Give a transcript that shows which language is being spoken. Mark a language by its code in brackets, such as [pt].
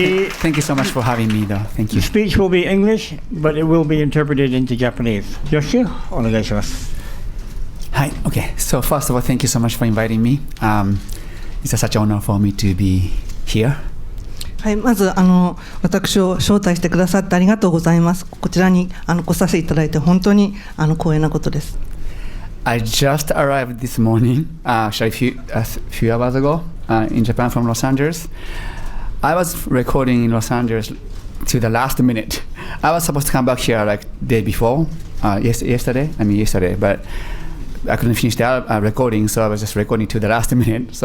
[en] Thank you so much for having me, though. Thank you. The speech will be English, but it will be interpreted into Japanese. [ja] Yoshiki, onegaishimasu. [en] Hi. Okay. So first of all, thank you so much for inviting me. It's such an honor for me to be here. [ja] はい、まず私を招待してくださってありがとうございます。こちらに来させていただいて本当に光栄なことです。 [en] I just arrived this morning, actually a few hours ago, in Japan from Los Angeles. I was recording in Los Angeles to the last minute. I was supposed to come back here like day before, yesterday, but I couldn't finish the recording, so I was just recording to the last minute.